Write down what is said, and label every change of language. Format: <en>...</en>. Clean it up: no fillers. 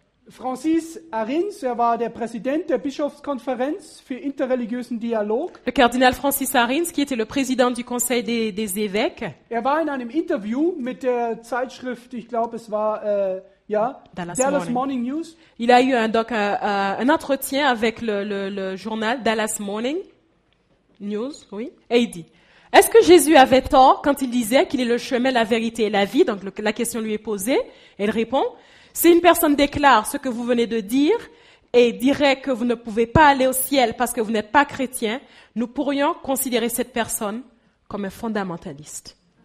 <de>Francis Arins, war der Präsident der Bischofskonferenz für interreligiösen Dialog.</de> <fr>Le cardinal Francis Arins, qui était le président du Conseil des évêques,</fr> <de>war in einem Interview mit der Zeitschrift, ich glaube es war Dallas Morning News.</de> <fr>Il a eu un entretien avec le journal Dallas Morning News, oui, et il dit, est-ce que Jésus avait tort quand il disait qu'il est le chemin, la vérité et la vie? Donc la question lui est posée, et il répond, si une personne déclare ce que vous venez de dire et dirait que vous ne pouvez pas aller au ciel parce que vous n'êtes pas chrétien, nous pourrions considérer cette personne comme un fondamentaliste.</fr>